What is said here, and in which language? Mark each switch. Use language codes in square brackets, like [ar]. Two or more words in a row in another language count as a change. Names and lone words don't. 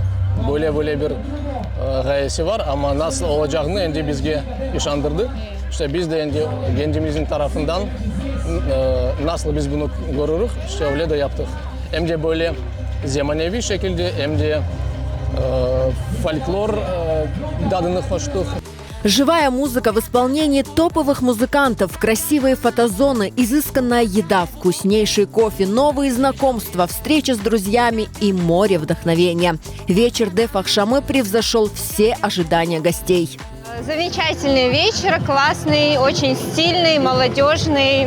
[crh] Böyle bir gayesi var ama nasıl olacağını endi bizge işandırdı. İşte biz de endi kendimizin tarafından nasıl biz bunu görürük, işte öyle de yaptık. Hem de böyle zemanevi şekilde hem de folklor tadını hoştuk. [ru] Живая музыка в исполнении топовых музыкантов, красивые фотозоны, изысканная еда, вкуснейший кофе, новые знакомства, встреча с друзьями и море вдохновения. Вечер Def Akşamı превзошел все ожидания гостей. Замечательный вечер, классный, очень стильный, молодежный.